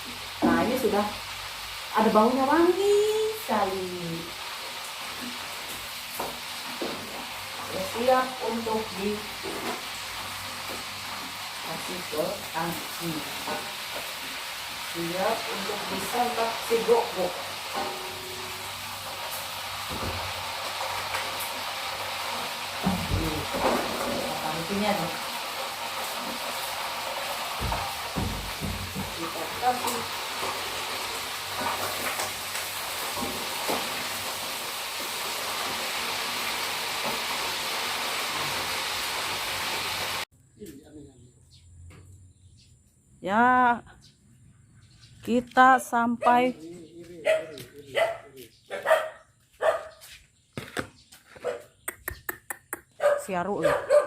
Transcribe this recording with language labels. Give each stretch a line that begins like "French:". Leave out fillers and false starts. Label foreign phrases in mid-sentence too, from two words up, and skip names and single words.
Indonesian: Nah ini sudah ada baunya wangi sekali. Ya, siap untuk dikasih ke tangki. Siap untuk disantap si gok-gok. Tangkinya nih. Kita kasih ya, kita sampai siaru loh.